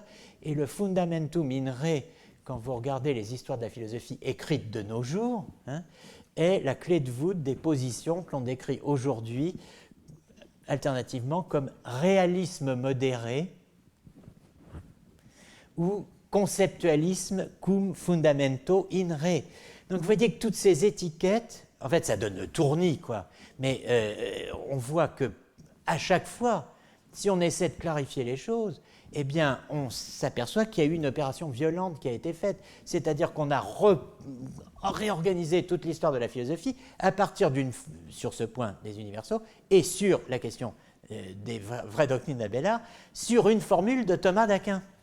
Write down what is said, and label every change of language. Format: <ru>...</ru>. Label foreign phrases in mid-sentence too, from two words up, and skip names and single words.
<fr>Et le</fr> <la>Fundamentum in re,</la> <fr>quand vous regardez les histoires de la philosophie écrites de nos jours, hein, est la clé de voûte des positions que l'on décrit aujourd'hui alternativement comme réalisme modéré ou conceptualisme</fr> <la>cum fundamento in re.</la> <fr>Donc vous voyez que toutes ces étiquettes, en fait ça donne le tournis, quoi, mais on voit que à chaque fois, si on essaie de clarifier les choses, eh bien, on s'aperçoit qu'il y a eu une opération violente qui a été faite, c'est-à-dire qu'on a réorganisé toute l'histoire de la philosophie à partir sur ce point des universaux et sur la question des vraies doctrines d'Abélard, sur une formule de Thomas d'Aquin.</fr>